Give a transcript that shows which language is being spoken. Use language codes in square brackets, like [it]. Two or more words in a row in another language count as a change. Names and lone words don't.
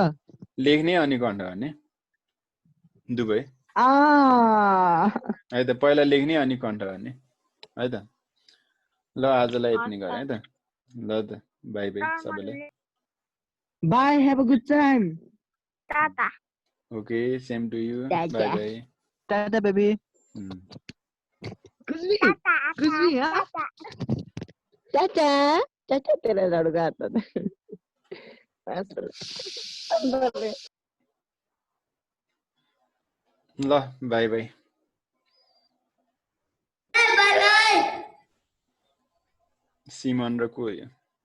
[ne] लेख्ने अनि कन्ट गर्ने दुवै आ है त पहिला लेख्ने अनि कन्ट गर्ने है त ल आजलाई यति नै गरे है त ल त [en] bye bye [ne] सबैलाई [en] bye have a good time [ne] टाटा [en] okay same to you [ne] टाटा। [en] bye bye [hi] टाटा बेबी कुछ भी हाँ टाटा टाटा तेरा लड़का आता था [ne] ल [en] bye bye [ne] सिमन र को हो यो